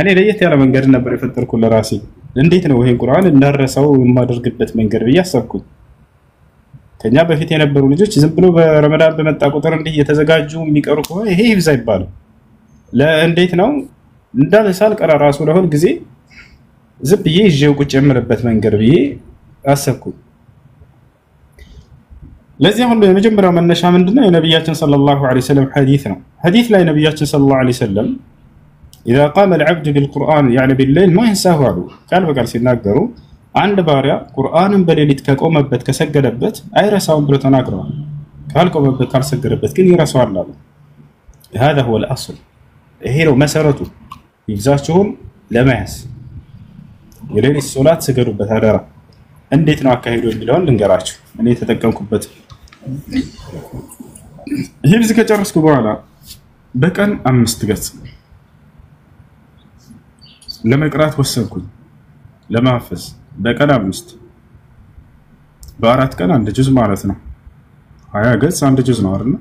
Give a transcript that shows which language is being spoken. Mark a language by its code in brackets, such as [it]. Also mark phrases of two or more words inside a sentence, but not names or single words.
[am] ለየት ያለ መንገድ ነበር የፈጠርኩት ለራሴ። እንዴት ነው ይሄን ቁርአን እንዳረሰው የማደርግበት መንገድ ብዬ አሰብኩኝ። ከኛ በፊት የነበሩ ልጆች ዝም ብሎ በረመዳን በመጣ ቁጥር እንዲህ የተዘጋጁ የሚቀሩ ከሆነ ይሄ ሂፍዝ አይባልም። ለእንዴት ነው እንዳልሳል ቀራ ራሱ ለሁል ጊዜ ዝም ብዬ ይዤው ቁጭ የምልበት መንገድ ብዬ አሰብኩኝ። ለዚህ ሁሉ የመጀመሪያው መነሻ ምንድነው? የነብያችን [ar] صلى الله عليه وسلم [am] ሐዲስ ነው። ሐዲስ ላይ ነብያችን [ar] صلى الله عليه وسلم إذا قام العبد بالقرآن يعني بالليل ما ينساه [am] አሉ። ቃል በቃል ሲናገሩ አንድ ባሪያ ቁርአንን በሌሊት ከቆመበት ከሰገደበት አይረሳውም ብሎ ተናግረዋል። ካልቆመበት ካልሰገደበት ግን ይረሳዋል አሉ። [ar] هذا هو الأصل። [am] ይሄ ነው መሰረቱ። ይብዛችሁን ለማያስ የሌሊት ሶላት ስገዱበት አደራ። እንዴት ነው አካሄዱ የሚለውን ልንገራችሁ። እኔ ተጠቀምኩበት። ሂፍዝ ከጨረስኩ በኋላ በቀን 5 ገጽ ለመቅራት ወሰንኩኝ። ለማፈዝ በቀን 5 በአራት ቀን አንድ ጁዝ ማለት ነው። 20 ገጽ አንድ ጁዝ ነው አይደል?